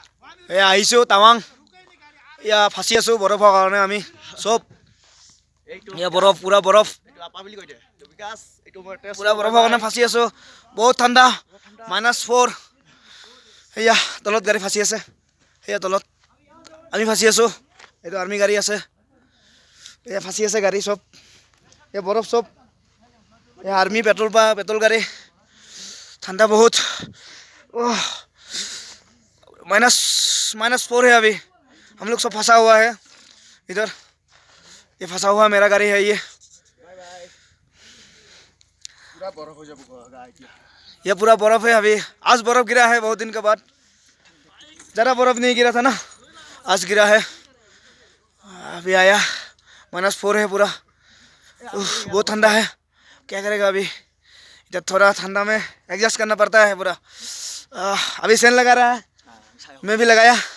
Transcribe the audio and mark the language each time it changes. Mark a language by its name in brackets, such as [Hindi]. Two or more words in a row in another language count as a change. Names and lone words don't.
[Assamese] এয়া আহিছোঁ টাৱাং এয়া ফাঁচি আছোঁ বৰফৰ কাৰণে আমি চব এয়া বৰফ পুৰা বৰফ পুৰা বৰফৰ কাৰণে ফাঁচি আছোঁ বহুত ঠাণ্ডা -4 সেয়া তলত গাড়ী ফাঁচি আছে সেয়া তলত আমি ফাঁচি আছোঁ এইটো আৰ্মি গাড়ী আছে এয়া ফাঁচি আছে গাড়ী চব এয়া বৰফ চব এয়া [Hindi] आर्मी पेट्रोल गाड़ी ठंडा बहुत -4 है अभी हम लोग सब फंसा हुआ है इधर ये फंसा हुआ मेरा गाड़ी है ये पूरा बर्फ है अभी आज बर्फ गिरा है बहुत दिन के बाद ज़्यादा बर्फ नहीं गिरा था ना आज गिरा है अभी आया -4 है पूरा बहुत ठंडा है क्या करेगा अभी इधर थोड़ा ठंडा में एडजस्ट करना पड़ता है पूरा अभी सेन लगा रहा है मैं भी लगाया